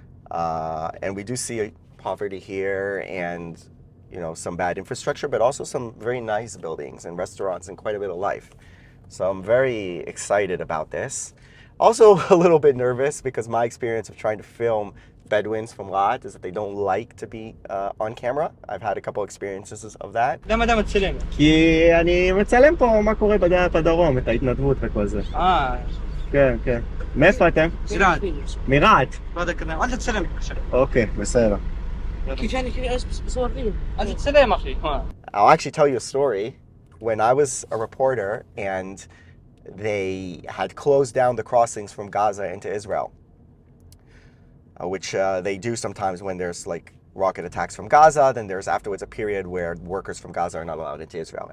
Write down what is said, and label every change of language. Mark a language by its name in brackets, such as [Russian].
[English] And we do see poverty here and some bad infrastructure, but also some very nice buildings and restaurants and quite a bit of life. So I'm very excited about this. Also a little bit nervous because my experience of trying to film Bedouins from Rahat is that they don't like to be on camera. I've had a couple experiences of that. [Hebrew] למה אתה מצלם? כי אני מצלם פה מה קורה בדרום, את ההתנדבות וכל זה. כן, כן. מאיפה אתם? מרהט. מרהט? לא יודע כנראה, אל תצלם בבקשה. אוקיי, בסדר. אל תצלם אחי. [English] I'll actually tell you a story. When I was a reporter and they had closed down the crossings from Gaza into Israel, which they do sometimes when there's like rocket attacks from Gaza, then there's afterwards a period where workers from Gaza are not allowed into Israel.